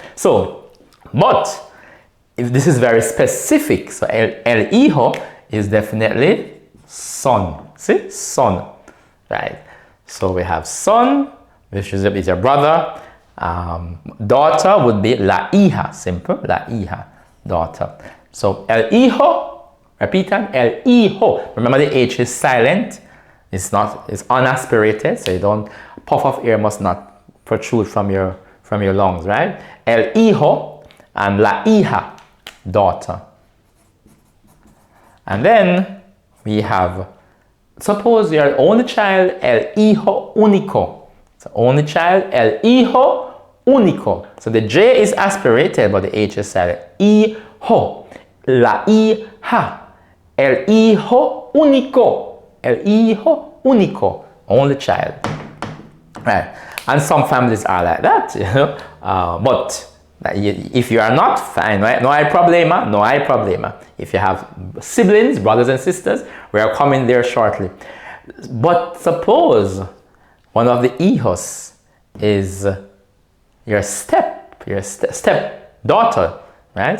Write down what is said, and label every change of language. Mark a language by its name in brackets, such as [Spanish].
[English] So, but if this is very specific, so [Spanish] el hijo [English] is definitely son. See, son, right? So we have son, which is your brother. Daughter would be [Spanish] la hija, simple, la hija, [English] daughter. [Spanish] So el hijo, repeat, el hijo. [English] Remember the H is silent. It's unaspirated, so you don't, puff of air must not protrude from your lungs, right? [Spanish] El hijo and la hija, daughter. [English] And then we have, suppose you're the only child, el hijo único. So only child, [Spanish] el hijo único. [English] So the J is aspirated, but the H is silent. [Spanish] Hijo, la hija, el hijo único. El hijo único, only child. [English] Right. And some families are like that, you know. But if you are not, fine, right? [Spanish] No hay problema. [English] If you have siblings, brothers and sisters, we are coming there shortly. But suppose one of the hijos is your step daughter, right?